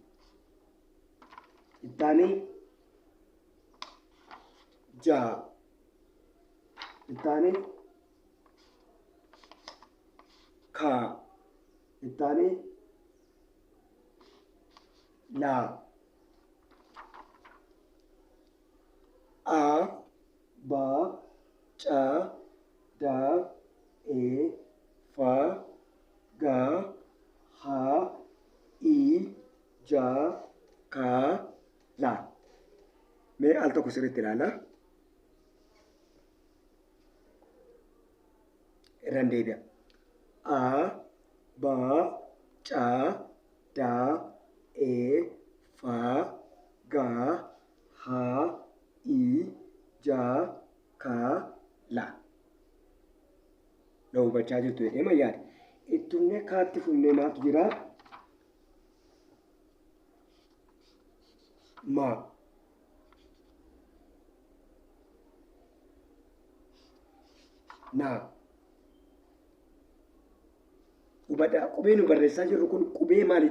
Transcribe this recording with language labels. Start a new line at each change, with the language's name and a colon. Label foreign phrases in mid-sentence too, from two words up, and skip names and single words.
Oromo: Ittaanee jaa. Ittaanee kaa. Ittaanee laa. A ba ca da e fa ga ha i ja ka la. Mee al tokko sirriitti ilaala. Irraan deebi'a. A ba ca da e fa ga ha i ja ka la. Na hubachaa jirtu jedhee mayyaadha. Ittumne kaatti fufnee maatu jira? Ma. Na. Hubadhaa qubee nu barreessaa jirru kun qubee maaliiti?